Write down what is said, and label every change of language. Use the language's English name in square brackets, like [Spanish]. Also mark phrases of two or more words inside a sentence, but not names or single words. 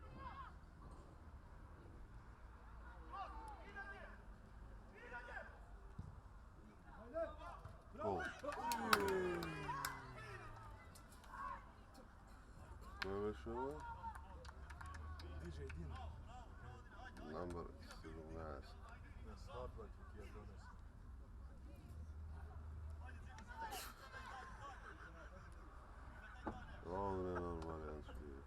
[Serbian] Gol. Ko je već ovo? DJ Dino. Number 17. [Macedonian] На свадба ќе ти ја донесам. [Serbian] On je normaljanski.